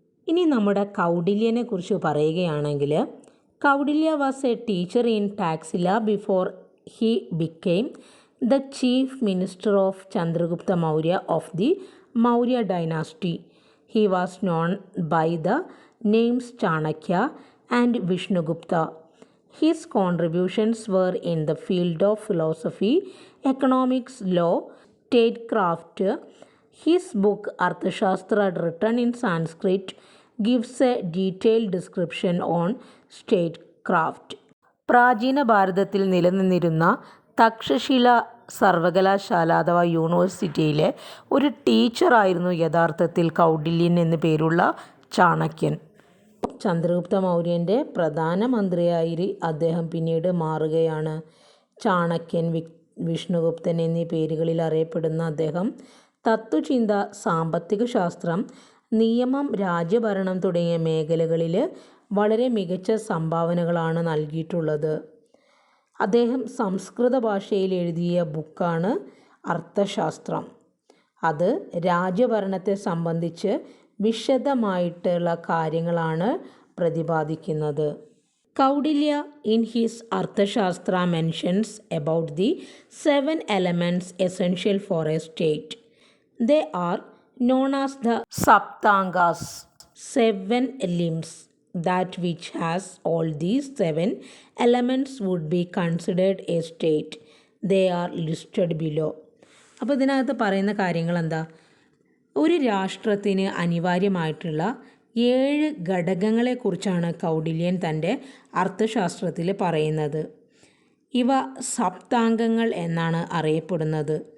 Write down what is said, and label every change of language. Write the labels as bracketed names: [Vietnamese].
[Malayalam] ഇനി നമ്മുടെ കൗടില്യനെ കുറിച്ച് പറയുകയാണെങ്കിൽ, [English] Kautilya was a teacher in Taxila before he became the chief minister of Chandragupta Maurya of the Maurya dynasty. He was known by the names Chanakya and Vishnugupta. His contributions were in the field of philosophy, economics, law, statecraft. His book Arthashastra, written in Sanskrit, gives a detailed description on statecraft. [Malayalam] പ്രാചീന ഭാരതത്തിൽ നിലനിന്നിരുന്ന തക്ഷശില സർവകലാശാല അഥവാ യൂണിവേഴ്സിറ്റിയിലെ ഒരു ടീച്ചറായിരുന്നു യഥാർത്ഥത്തിൽ കൗടില്യൻ എന്നു പേരുള്ള ചാണക്യൻ. ചന്ദ്രഗുപ്ത മൗര്യൻ്റെ പ്രധാനമന്ത്രിയായി അദ്ദേഹം പിന്നീട് മാറുകയാണ്. ചാണക്യൻ, വിഷ്ണുഗുപ്തൻ എന്നീ പേരുകളിൽ അറിയപ്പെടുന്ന അദ്ദേഹം തത്വചിന്ത, സാമ്പത്തിക ശാസ്ത്രം, നിയമം, രാജ്യഭരണം തുടങ്ങിയ മേഖലകളിൽ വളരെ മികച്ച സംഭാവനകളാണ് നൽകിയിട്ടുള്ളത്. അദ്ദേഹം സംസ്കൃത ഭാഷയിൽ എഴുതിയ ബുക്കാണ് അർത്ഥശാസ്ത്രം. അത് രാജ്യഭരണത്തെ സംബന്ധിച്ച് വിശദമായിട്ടുള്ള കാര്യങ്ങളാണ് പ്രതിപാദിക്കുന്നത്. [English] Kautilya in his Arthashastra mentions about the 7 elements essential for a state. They are known as the Saptangas, 7 limbs. That which has all these 7 elements would be considered a state. They are listed below. [Malayalam] അപ്പോൾ ഇതിനകത്ത് പറയുന്ന കാര്യങ്ങൾ എന്താ? ഒരു രാഷ്ട്രത്തിന് അനിവാര്യമായിട്ടുള്ള 7 ഘടകങ്ങളെക്കുറിച്ചാണ് കൗടില്യൻ തൻ്റെ അർത്ഥശാസ്ത്രത്തിൽ പറയുന്നത്. ഇവ സപ്താംഗങ്ങൾ എന്നാണ് അറിയപ്പെടുന്നത്.